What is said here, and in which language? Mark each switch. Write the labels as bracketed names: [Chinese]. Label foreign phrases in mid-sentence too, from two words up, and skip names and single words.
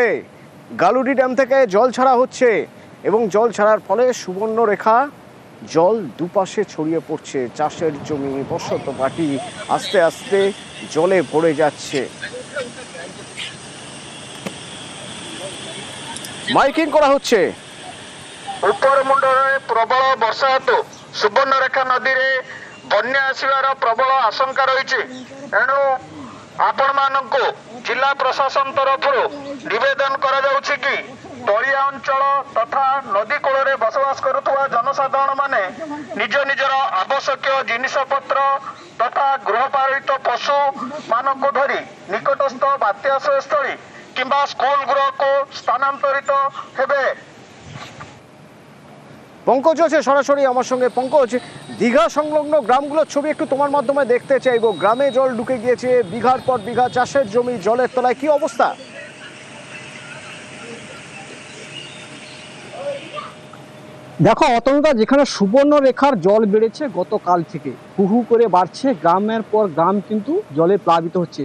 [Bangla] গালুডি ড্যাম থেকে জল ছাড়া হচ্ছে এবং জল ছাড়ার ফলে সুবর্ণরেখা জল দুপাশে ছড়িয়ে পড়ছে। চাষের জমি, বসত বাড়ি আস্তে আস্তে জলে ভরে যাচ্ছে। মাইকিং করা হচ্ছে। [Odia] ଉପରମୁଣ୍ଡରେ ପ୍ରବଳ ବର୍ଷା ହେତୁ ସୁବର୍ଣ୍ଣରେଖା ନଦୀରେ ବନ୍ୟା ଆସିବାର ପ୍ରବଳ ଆଶଙ୍କା ରହିଛି। ଏଣୁ ଆପଣମାନଙ୍କୁ ଜିଲ୍ଲା ପ୍ରଶାସନ ତରଫରୁ ନିବେଦନ କରାଯାଉଛି କି ତଳିଆ ଅଞ୍ଚଳ ତଥା ନଦୀ କୂଳରେ ବସବାସ କରୁଥିବା ଜନସାଧାରଣ ମାନେ ନିଜ ନିଜର ଆବଶ୍ୟକୀୟ ଜିନିଷପତ୍ର ତଥା ଗୃହପାଳିତ ପଶୁ ମାନଙ୍କୁ ଧରି ନିକଟସ୍ଥ ବାତ୍ୟା ଆଶ୍ରୟସ୍ଥଳୀ କିମ୍ବା ସ୍କୁଲ ଗୃହକୁ ସ୍ଥାନାନ୍ତରିତ ହେବେ। [Bangla] পঙ্কজ আছে সরাসরি আমার সঙ্গে। পঙ্কজ, দীঘা সংলগ্ন গ্রামগুলোর ছবি একটু তোমার মাধ্যমে দেখতে চাইবো। গ্রামে জল ঢুকে গিয়েছে, বিঘার পর বিঘা চাষের জমি জলের তলায়, কি অবস্থা? দেখো অতনুদা, যেখানে সুবর্ণরেখার জল বেড়েছে গতকাল থেকে হু হু করে বাড়ছে, গ্রামের পর গ্রাম কিন্তু জলে প্লাবিত হচ্ছে।